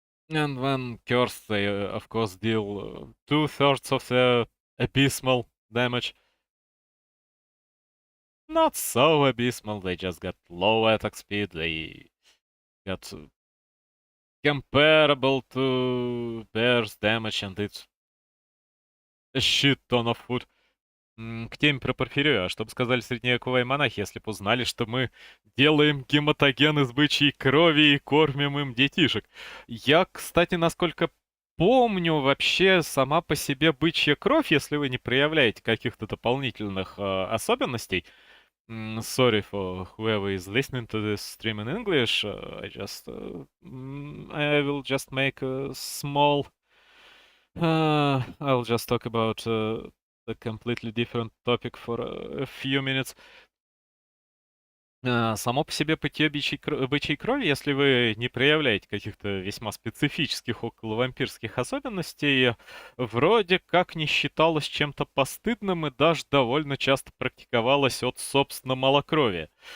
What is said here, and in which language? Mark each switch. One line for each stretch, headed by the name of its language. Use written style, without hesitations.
English: And when cursed, they of course deal 2/3 of the abysmal damage. Not so abysmal, they just got low attack speed, they got comparable to bear's damage, and it's a shit ton of food.
Russian: К теме про порфирию, а что бы сказали средневековые монахи, если бы узнали, что мы делаем гематоген из бычьей крови и кормим им детишек? Я, кстати, насколько помню, вообще сама по себе бычья кровь, если вы не проявляете каких-то дополнительных особенностей...
English: Sorry for whoever is listening to this stream in English. I will just make a small... I'll just talk about a completely different topic for a few minutes.
Russian: Само по себе питье бычьей крови, если вы не проявляете каких-то весьма специфических околовампирских особенностей, вроде как не считалось чем-то постыдным и даже довольно часто практиковалось от, собственно, малокровия.